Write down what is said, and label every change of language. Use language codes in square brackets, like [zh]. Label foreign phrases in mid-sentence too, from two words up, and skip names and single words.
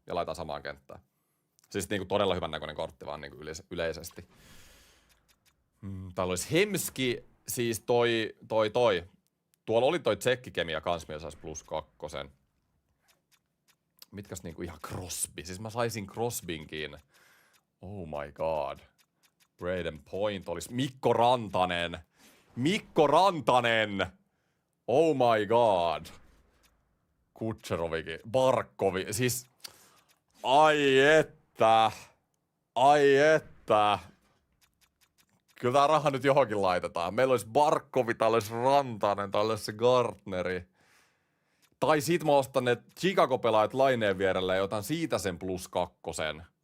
[fi] Ja laitan samaan kenttään. Siis todella hyvän näköinen kortti vaan yleisesti. Täällä olisi Hemski, siis toi. Tuolla oli toi tsekkikemia kans, millä saisi +2. Mitkäs ihan Crosby? Siis mä saisin Crosbynkin. [en] Oh my god. [fi] Braden Point olisi Mikko Rantanen! [en] Oh my god. [fi] Kutserovikin. Barkovi. Siis. Ai että. Kyllä tää raha nyt johonkin laitetaan. Meillä olisi Barkovi, täällä olisi Rantanen, täällä olisi se Gartneri. Tai sit mä ostan ne Chicago-pelaajat laineen vierelle ja otan siitä sen +2.